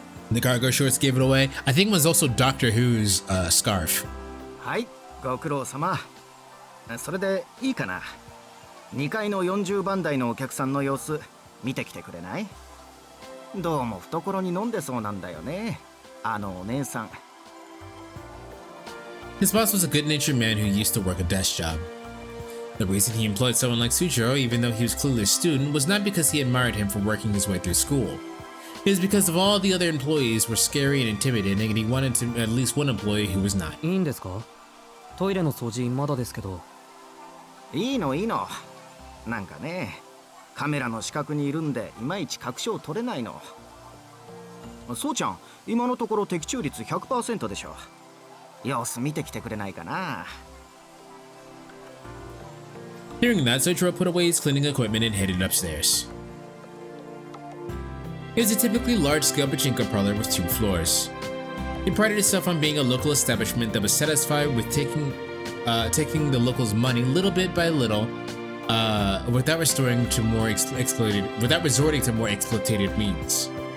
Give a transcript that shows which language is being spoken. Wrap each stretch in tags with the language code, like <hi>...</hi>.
<en>The cargo shorts gave it away. I think it was also Doctor Who's scarf.</en> <ja>はい、ご苦労様。それでいいかな。 2階の40番台のお客さんの様子見てきてくれない？どうも懐に飲んでそうなんだよね。あのお姉さん。</ja> <en>His boss was a good-natured man who used to work a desk job. The reason he employed someone like Sujiro, even though he was clearly a student, was not because he admired him for working his way through school. It was because of all the other employees were scary and intimidating, and he wanted to at least one employee who was not.</en> <ja>いいんですか？トイレの掃除まだですけど。いいのいいの。なんかね、カメラの死角にいるんでいまいち確証取れないの。そうちゃん、今のところ的中率 100% でしょ。様子見てきてくれないかな。</ja> <en>Hearing that, Sojiro put away his cleaning equipment and headed upstairs. It was a typically large-scale pachinko parlor with 2 floors. It prided itself on being a local establishment that was satisfied with taking the locals' money little bit by little, without resorting to more exploitative means.</en>